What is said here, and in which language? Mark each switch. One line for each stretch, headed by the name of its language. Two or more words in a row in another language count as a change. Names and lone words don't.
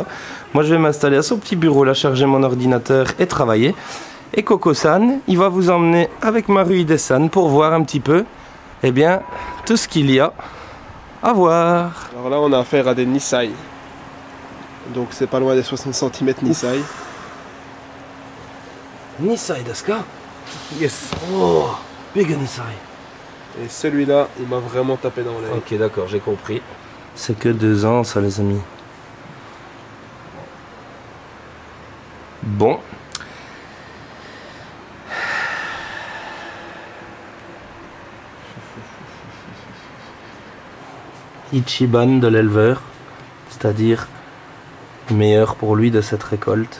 French: Moi je vais m'installer à son petit bureau là, charger mon ordinateur et travailler. Et Coco-san, il va vous emmener avec Maruide-san pour voir un petit peu, eh bien, tout ce qu'il y a à voir. Alors là, on a affaire à des Nisai. Donc c'est pas loin des 60 cm Nisai.
Japanese: Nisai desu ka?
English: Yes. Oh, big Nisai.
French: Et celui-là, il m'a vraiment tapé dans l'œil. Ok, d'accord, j'ai compris. C'est que 2 ans, ça, les amis. Bon. Ichiban de l'éleveur, c'est-à-dire meilleur pour lui de cette récolte.